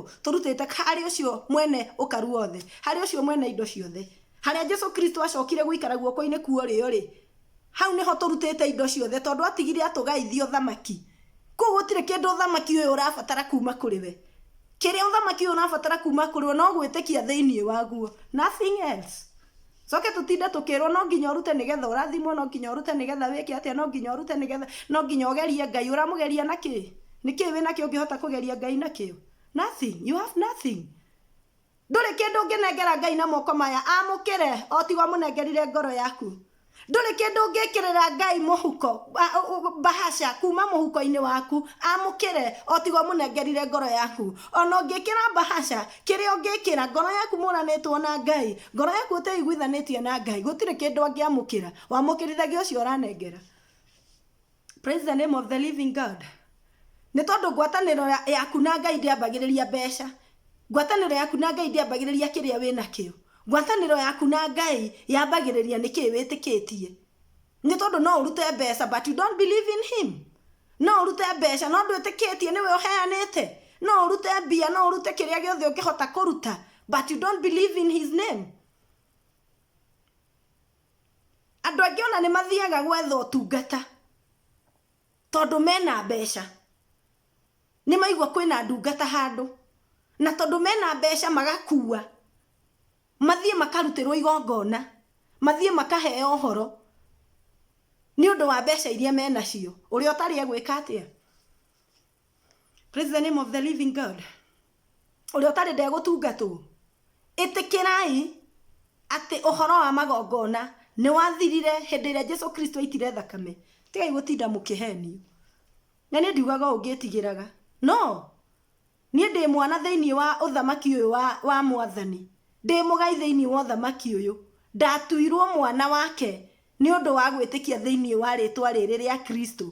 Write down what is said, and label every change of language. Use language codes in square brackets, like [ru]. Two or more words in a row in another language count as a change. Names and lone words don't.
[ki] Tũrutĩte harĩ ũcio mwene ũkaru wothe, harĩ ũcio mwene indo ciothe, harĩa Jesũ Kristo acokire gũikara guoko-inĩ kuo rĩ, hau nĩho tũrutĩte indo ciothe, tondũ atigire atũgaithie ũthamaki. Koguo gũtirĩ kĩndũ ũthamaki ũyũ ũrabatara kuma kũrĩ we. Kĩrĩa ũthamaki ũyũ ũrabatara kuma kũrĩ we no gwĩtĩkia thĩinĩ waguo, [en] nothing else. [ki] Soke tutinde tukirwo no nginya urute nigetha urathimwo, no nginya urute nigetha weke atia, no nginya urute nigetha, no nginya ugerie Ngai. Uramugeria naki? Niki wina kio ngihota kugeria Ngai nakio? [en] Nothing. You have nothing. [ki] Nduri kindu nginengera Ngai na moko maya amukire, o tigwa munengerire ngoro yaku. Nduri kindu ngikirira Ngai muhuko, bahasha kuma muhuko-ini waku amukire, o tigwa munengerire ngoro yaku. Ono ngikira bahasha, kiria ngikira ngoro yaku muranetwo na Ngai, ngoro yaku uteiguithanitie na Ngai, gutire kindu angiamukira, wamukirithagia ucio uranengera. [en] Praise the name of the living God. [ki] Ni tondu ngwataniro yaku na Ngai ndiambagiriria mbeca, ngwataniro yaku na Ngai ndiambagiriria kiria wina kio. Ngwataniro yaku na Ngai yambagiriria niki witikitie. Ni tondu no urute mbeca [en] but you don't believe in him. [ki] No urute mbeca no ndwitikitie niwe uheanite. No urute mbia, no urute kiria giothe ungihota kuruta [en] but you don't believe in his name. [ki] Andu angi ona ni mathiaga gwetha utungata tondu mena mbeca. Ni maigua kwina ndungata handu na tondu mena mbeca magakua, mathie makarutirwo igongona, mathie makaheo horo ni undu wa mbeca iria mena cio, uri otari egwika atia. [en] Praise the name of the living God. [ki] Uri otari ndegutungatwo, itikirai ati uhoro wa magongona ni wathirire hindi ria Jesũ Kristo aitire thakame. Tigai gutinda mukihenio. Na ni ndiugaga ungitigiraga, no, ni ndi mwana thiini wa uthamaki uyu wa Mwathani, ndi mugai thiini wa uthamaki uyu, ndatuirwo mwana wake ni undu wa gwitikia thiini wa ritwa riri ria Kristo.